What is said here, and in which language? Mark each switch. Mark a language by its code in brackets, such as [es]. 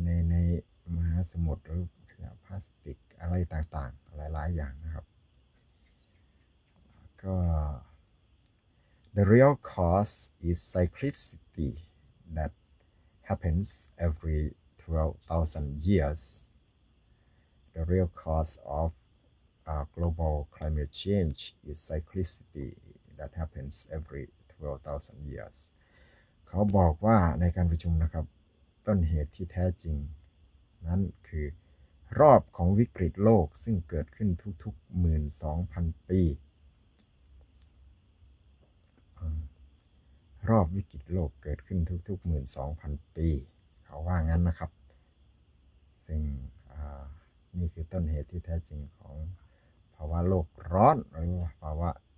[th] ในมหาสมุทรหรือขยะพลาสติกอะไรต่างๆหลายๆอย่างนะครับก็ [en] The real cause is cyclicity that happens every 12,000 years. The real cause of global climate change is cyclicity that happens every 12,000 years. [th] เขาบอกว่าในการประชุมนะครับต้นเหตุที่แท้จริงนั้นคือรอบของวิกฤตโลกซึ่งเกิดขึ้นทุกๆ 12,000 ปีรอบวิกฤตโลกเกิดขึ้นทุกๆ 12,000 ปีเขาว่างั้นนะครับซึ่งนี่คือต้นเหตุที่แท้จริงของภาวะโลกร้อนหรือภาวะ